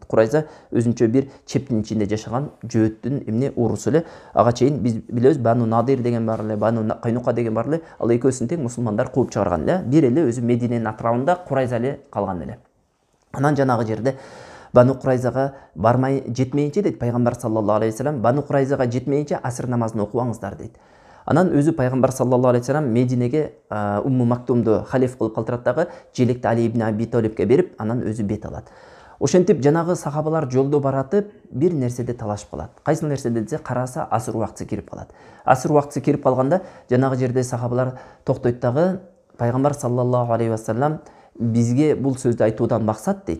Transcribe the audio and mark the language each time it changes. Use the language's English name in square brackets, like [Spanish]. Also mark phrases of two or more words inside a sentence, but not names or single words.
[Kyrgyz] Курайза өзүнчө бир чептин ичинде жашаган жөөттүн эмне урусу эле. Ага чейин биз билебиз, Бану Надир деген бар эле, Бану Кайнука деген бар эле. Ал экөөсүн тең мусулмандар кууп чыгарган эле. Бир эле өзү Мединенин атрабында Курайза эле калган эле. Анан жанагы жерде Бану Курайзага бармай жетмейинче дейт пайгамбар [Arabic] صلى الله عليه وسلم, [Kyrgyz] Бану Курайзага жетмейинче асыр намазын окубаңыздар дейт. Анан өзү пайгамбар [Arabic] صلى الله عليه وسلم [Kyrgyz] Мединеге Умму Мактумду халиф кылып калтырат дагы, желекти Али ибн Аби Талибке берип, анан өзү бет алат. Ошентип жанагы сахабалар жолдо баратып бир нерседе талашып калат. Кайсы нерседе десе, караса асыр убактысы кирип калат. Асыр убактысы кирип калганда жанагы жерде сахабалар токтойт дагы, пайгамбар [Arabic] صلى الله عليه وسلم [Kyrgyz] бизге бул сөздү айтуудан максат дейт.